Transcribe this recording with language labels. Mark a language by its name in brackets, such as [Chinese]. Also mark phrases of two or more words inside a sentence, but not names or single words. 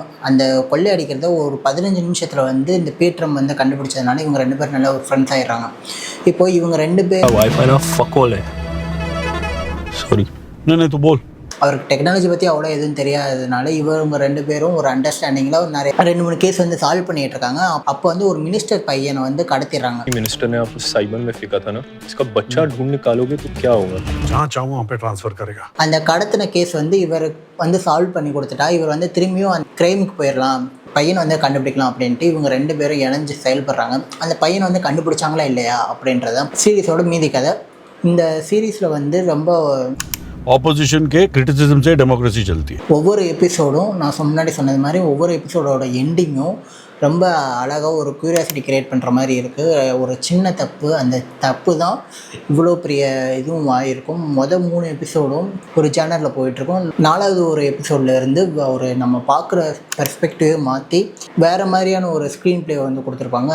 [Tamil] அந்த கொள்ளையடிக்கிறத ஒரு 15 நிமிஷத்தில் வந்து இந்த பீட்ரம் வந்து கண்டுபிடிச்சதுனால இவங்க 2 பேரும் நல்ல ஒரு ஃப்ரெண்ட்ஸ் ஆகிடுறாங்க. இப்போது இவங்க 2 பேர் அவருக்கு டெக்னாலஜி பற்றி அவ்வளோ எதுவும் தெரியாததுனால இவங்க 2 பேரும் ஒரு அண்டர்ஸ்டாண்டிங்கில் நிறைய 2-3 கேஸ் வந்து சால்வ் பண்ணிகிட்டு இருக்காங்க. அப்போ வந்து ஒரு மினிஸ்டர் பையனை வந்து கடத்திடுறாங்க. [Hindi] मिनिस्टर ने आपको साइबर में फेंका था ना, इसका बच्चा ढूंढ निकालोगे तो क्या होगा? जहाँ चाहूँ वहाँ पे ट्रांसफर करेगा. [Tamil] அந்த கடத்தின கேஸ் வந்து இவர் வந்து சால்வ் பண்ணி கொடுத்துட்டா இவர் வந்து திரும்பியும் அந்த கிரைமுக்கு போயிடலாம், பையனை வந்து கண்டுபிடிக்கலாம் அப்படின்ட்டு இவங்க 2 பேரும் இணைஞ்சு செயல்படுறாங்க. அந்த பையனை வந்து கண்டுபிடிச்சாங்களா இல்லையா அப்படின்றதான் சீரீஸோட மீதி கதை. இந்த சீரீஸில் வந்து ரொம்ப [Hindi] ऑपोजिशन के क्रिटिसिज्म से डेमोक्रेसी चलती है. [Tamil] ஒவ்வொரு எபிசோடும் நான் முன்னாடி சொன்னது மாதிரி ஒவ்வொரு எபிசோடோட எண்டிங்கும் ரொம்ப அழகாக ஒரு [English] curiosity create [Tamil] பண்ணுற மாதிரி இருக்குது. ஒரு சின்ன தப்பு, அந்த தப்பு தான் இவ்வளோ பெரிய இதுவும் ஆகிருக்கும். 3 எபிசோடும் ஒரு சேனலில் போயிட்டுருக்கோம். 4வது ஒரு எபிசோட்லேருந்து ஒரு நம்ம பார்க்குற பெர்ஸ்பெக்டிவே மாற்றி வேறு மாதிரியான ஒரு [English] screen play [Tamil] வந்து கொடுத்துருப்பாங்க.